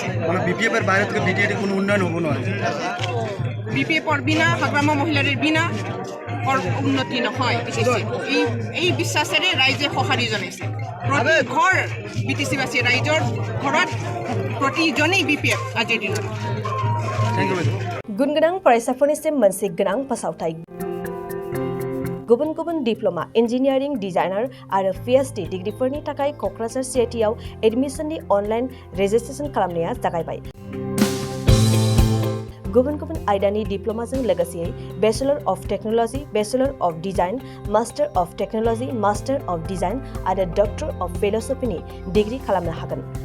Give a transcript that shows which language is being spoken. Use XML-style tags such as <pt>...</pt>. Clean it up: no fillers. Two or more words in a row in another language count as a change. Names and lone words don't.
<as>মানে BPFৰ বাহিৰতকৈ BTD কোনো উন্নয়ন হ'ব নোৱাৰে BPFৰ বিনা হাগ্ৰামা মহিলাৰীৰ বিনা উন্নতি নহয় এই বিশ্বাসেৰে ৰাইজে সঁহাৰি জনাইছে প্ৰতি ঘৰ BTC-বাসী ৰাইজৰ ঘৰত प्रतिजनै BPF আজিৰ দিনত</as> <brx>गुनगोनां फरायसाफोरनिसिम मोनसे गोनां फोसावथाय गुबुन गुबुन</brx> <en>diploma engineering designer</en> <brx>आरो PhD डिग्रीफोरनि थाखाय क'क्राझार CITआव एडमिशननि</brx> <en>online registration</en> <brx>खालामनाया जागायबाय गुबुन गुबुन आयदानि डिप्लोमाजों लोगोसे</brx> <en>bachelor of technology bachelor of design master of technology master of design</en> <brx>आरो</brx> <en>doctor of philosophyनि</en> <brx>डिग्री खालामनो हागोन</brx>